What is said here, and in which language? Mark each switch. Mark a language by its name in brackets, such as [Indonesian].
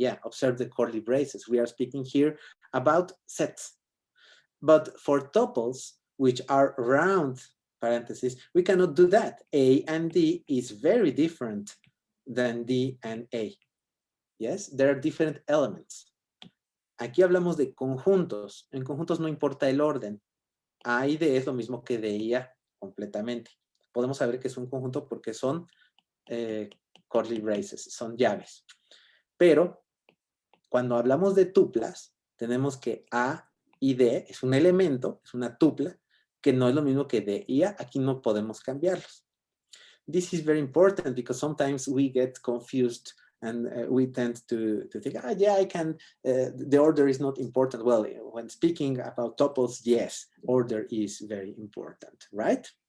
[English] Yeah, observe the curly braces. We are speaking here about sets. But for tuples, which are round parentheses, we cannot do that. A and D is very different than D and A. Yes, there are different elements. [Spanish] Aquí hablamos de conjuntos. En conjuntos no importa el orden. A y D es lo mismo que D y A, completamente. Podemos saber que es un conjunto porque son curly braces, son llaves. Pero cuando hablamos de tuplas, tenemos que A y D es un elemento, es una tupla, que no es lo mismo que D y A. Aquí no podemos cambiarlos. [English] This is very important because sometimes we get confused and we tend to think, yeah, I can, the order is not important. Well, when speaking about tuples, yes, order is very important, right?